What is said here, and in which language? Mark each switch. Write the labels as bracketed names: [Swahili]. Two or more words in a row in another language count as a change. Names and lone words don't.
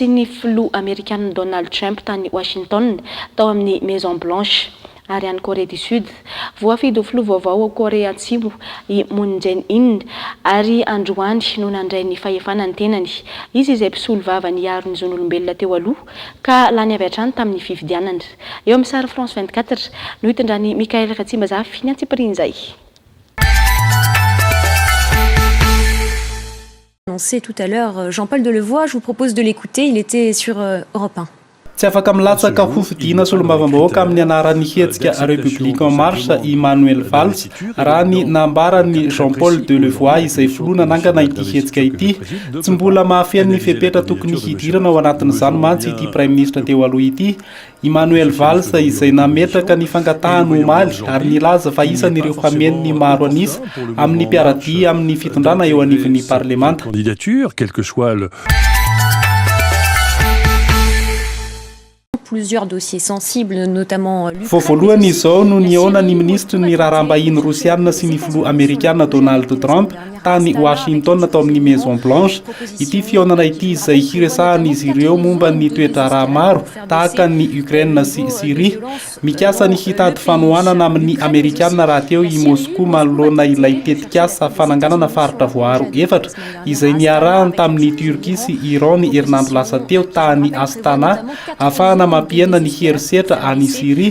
[Malagasy] ny filoha Amerikana Donald Trump tany Washington tao amin'ny Maison Blanche ary any Corée du Sud voafidy ho filoha vaovao ao Korea Atsimo i Moon Jae-in ary androany no nandray ny fahefana ny tenany izy izay mpisolo vava ny aro ny zon'olombelona teo aloha ka lany avy hatrany tamin'ny fifidianana eo amin'ny sary France 24 no hitondrany Mikael Ratsimbazafy ny antsipirin'izay. [French] Annoncé tout à l'heure Jean-Paul Delevoye, je vous propose de l'écouter, il était sur Europe 1. [Malagasy] tsy afaka milatsaka ho fidina solombavambahoaka amin'ny anaran'ny hetsika République en Marche Emmanuel Valls raha ny nambarany Jean-Paul Delevoye izay filoana nangana ity hetsika ity tsy mbola mahafehan'ny fepetra tokony hidirana ao anatin'izany mantsy ity [French] Prime Ministre [Malagasy] teo aloha ity. Emmanuel Valls izay nametraka ny fangatahany omaly ary nilaza fa isan'ireo hamen'ny maro anisa amin'ny mpiaradia amin'ny fitondrana eo anivon'ny parlemanta. [French] Candidature, quel que soit le plusieurs dossiers sensibles, notamment [Malagasy] voalohany izao no niaona ny ministre ny raharaham-bahiny rosiana sy ny filoha amerikana Donald Trump tany Washington tao amin'ny Maison Blanche. Ity fiaonana ity izay hiresahan'izy ireo momba ny toetra raha maro tahaka ny Ukraine sy Syrie. Mikasa ny hitady fanohanana amin'ny amerikana raha teo i Moscou manoloana ilay tetikasa fananganana faritra voaro efatra izay niarahany tamin'ny Turquie sy Iran ny herinandro lasa teo tany Astana afahana mampiena ny herisetra any Syrie.